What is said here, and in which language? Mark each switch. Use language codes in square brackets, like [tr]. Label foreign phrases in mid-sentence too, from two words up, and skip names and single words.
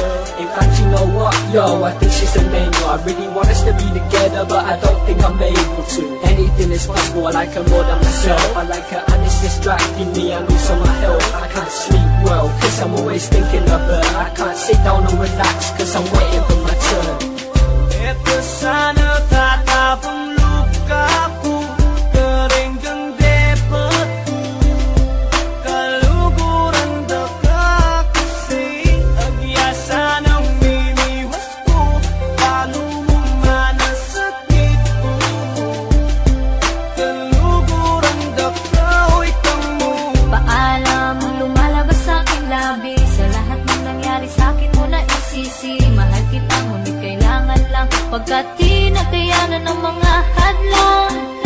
[en] In fact, you know what, yo, I think she's an angel. I really want us to be together, but I don't think I'm able to. Anything is possible, I like her more than myself. I like her and it's distracting me, I lose all my health. I can't sleep well, cause I'm always thinking of her. I can't sit down and relax, cause I'm waiting for my turn. [pam] eto sana tatapang luka ko kering kang depat ko kaluguran daka kasi agyasa ng mimiwas ko lalo mo manasakit ko kaluguran daka o'y kamu [tl] Paalam, lumalabas sa aking labi Sa lahat ng nangyari sa akin mo na isisi Mahal kita ngunit kailangan lang Pagkat di nakayanan ng mga hadlang